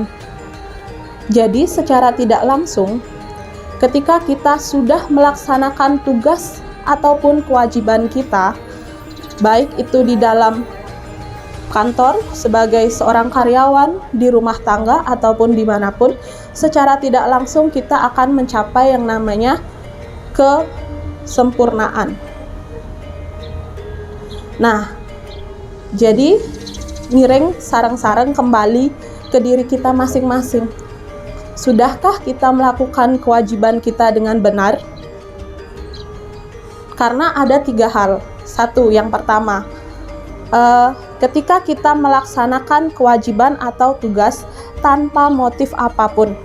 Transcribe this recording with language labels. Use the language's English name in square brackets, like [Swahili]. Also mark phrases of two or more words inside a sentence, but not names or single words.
[Indonesian] Jadi secara tidak langsung, ketika kita sudah melaksanakan tugas ataupun kewajiban kita, baik itu di dalam kantor sebagai seorang karyawan, di rumah tangga ataupun dimanapun, secara tidak langsung kita akan mencapai yang namanya kesempurnaan. Nah, jadi [Balinese] ngiring sareng-sareng [Indonesian] kembali ke diri kita masing-masing. Sudahkah kita melakukan kewajiban kita dengan benar? Karena ada 3 hal. Satu, yang pertama, ketika kita melaksanakan kewajiban atau tugas tanpa motif apapun.